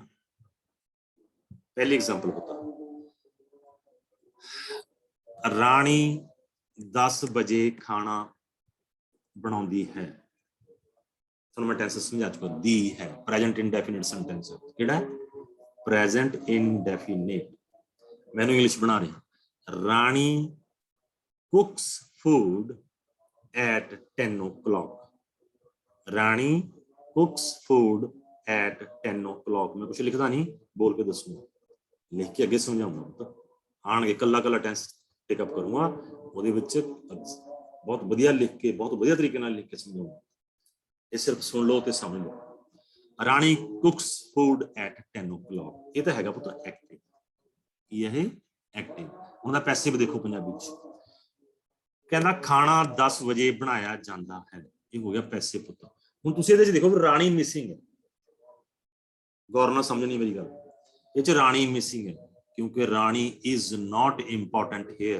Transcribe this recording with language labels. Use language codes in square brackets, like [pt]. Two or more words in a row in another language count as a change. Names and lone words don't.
[pa] ਪਹਿਲੀ ਐਗਜ਼ਾਮਪਲ ਬਤਾ, ਰਾਣੀ 10 ਵਜੇ ਖਾਣਾ ਬਣਾਉਂਦੀ ਹੈ। ਤੁਹਾਨੂੰ ਮੈਂ ਟੈਂਸ ਸਮਝਾ ਚੁੱਕਾ, ਦੀ ਹੈ [en] present indefinite sentence. [pa] ਕਿਹੜਾ? [en] present indefinite. [pa] ਮੈਨੂੰ ਇੰਗਲਿਸ਼ ਬਣਾ ਰਿਹਾ, ਰਾਣੀ [en] cooks food at 10 o'clock. ਰਾਣੀ cooks food at 10 o'clock. [pa] ਮੈਂ ਕੁਝ ਲਿਖਦਾ ਨਹੀਂ, ਬੋਲ ਕੇ ਦੱਸੂਗਾ, ਲਿਖ ਕੇ ਅੱਗੇ ਸਮਝਾਉਂਗਾ। ਆਣਗੇ ਕੱਲਾ ਕੱਲਾ ਟੈਂਸ ਪਿਕਅਪ ਕਰੂੰਗਾ, ਉਹਦੇ ਵਿੱਚ ਬਹੁਤ ਵਧੀਆ ਲਿਖ ਕੇ, ਬਹੁਤ ਵਧੀਆ ਤਰੀਕੇ ਨਾਲ ਲਿਖ ਕੇ ਸਮਝਾਉਂਗਾ। ਇਹ ਸਿਰਫ ਸੁਣ ਲਓ ਤੇ ਸਮਝ ਲਓ। ਰਾਣੀ [en] cooks food at 10 o'clock, [pa] ਇਹ ਤਾਂ ਹੈਗਾ ਪੁੱਤ ਐਕਟਿਵ। ਕੀ ਹੈ ਇਹ? ਐਕਟਿਵ। ਉਹਦਾ ਪੈਸਿਵ ਦੇਖੋ ਪੰਜਾਬੀ ਚ, ਕਹਿੰਦਾ ਖਾਣਾ 10 ਵਜੇ ਬਣਾਇਆ ਜਾਂਦਾ ਹੈ, ਇਹ ਹੋ ਗਿਆ ਪੈਸਿਵ ਪੁੱਤ। ਹੁਣ ਤੁਸੀਂ ਇਹਦੇ ਚ ਦੇਖੋ ਰਾਣੀ ਮਿਸਿੰਗ ਹੈ, ਗੌਰ ਨਾਲ ਸਮਝਣੀ ਮੇਰੀ ਗੱਲ, ਇਹ ਚ ਰਾਣੀ ਮਿਸਿੰਗ ਹੈ ਕਿਉਂਕਿ ਰਾਣੀ [en] is not important here.